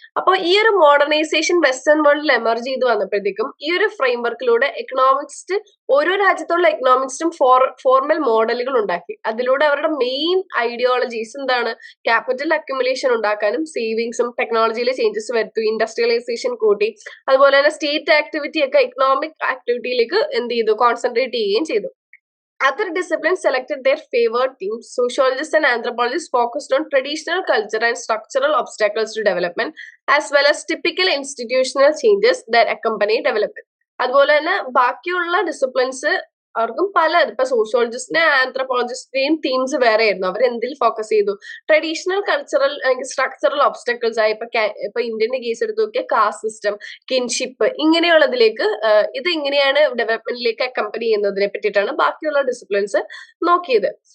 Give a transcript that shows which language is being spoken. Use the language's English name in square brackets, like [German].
[Malayalam] അപ്പോൾ ഈ ഒരു മോഡേണൈസേഷൻ വെസ്റ്റേൺ വേൾഡിൽ എമർജ് ചെയ്ത് വന്നപ്പോഴത്തേക്കും ഈ ഒരു ഫ്രെയിംവർക്കിലൂടെ എക്കണോമിക്സ്, ഓരോ രാജ്യത്തുള്ള എക്കണോമിക്സും ഫോർമൽ മോഡലുകൾ ഉണ്ടാക്കി. അതിലൂടെ അവരുടെ മെയിൻ ഐഡിയോളജീസ് എന്താണ്? ക്യാപിറ്റൽ അക്യുമുലേഷൻ ഉണ്ടാക്കാനും, സേവിങ്സും, ടെക്നോളജിയിലെ ചേഞ്ചസ് വരുത്തും, ഇൻഡസ്ട്രിയലൈസേഷൻ കൂട്ടി, അതുപോലെ തന്നെ സ്റ്റേറ്റ് ആക്ടിവിറ്റി ഒക്കെ എക്കണോമിക് ആക്ടിവിറ്റിയിലേക്ക് എന്ത് ചെയ്തു? കോൺസെൻട്രേറ്റ് ചെയ്യുകയും ചെയ്തു. [English] Other disciplines selected their favored themes. Sociologists and anthropologists focused on traditional culture and structural obstacles to development, as well as typical institutional changes that accompany development. [Malayalam] അതുപോലെ തന്നെ ബാക്കിയുള്ള disciplines അവർക്കും ഇപ്പൊ സോഷ്യോളജിസ്റ്റിനെ ആന്ത്രപ്പോളജിസ്റ്റിന്റെയും തീംസ് വേറെ ആയിരുന്നു. അവർ എന്തിൽ ഫോക്കസ് ചെയ്തു? ട്രഡീഷണൽ കൾച്ചറൽ അല്ലെങ്കിൽ സ്ട്രക്ചറൽ ഒബ്സ്റ്റക്കിൾസ് ആയി ഇപ്പൊ ഇന്ത്യന്റെ കേസ് എടുത്ത് നോക്കിയാൽ കാസ്റ്റ് സിസ്റ്റം, കിൻഷിപ്പ്, ഇങ്ങനെയുള്ളതിലേക്ക് ഇത് എങ്ങനെയാണ് ഡെവലപ്മെന്റിലേക്ക് അക്കമ്പനി ചെയ്യുന്നതിനെ പറ്റിയിട്ടാണ് ബാക്കിയുള്ള ഡിസിപ്ലിൻസ് നോക്കിയത്.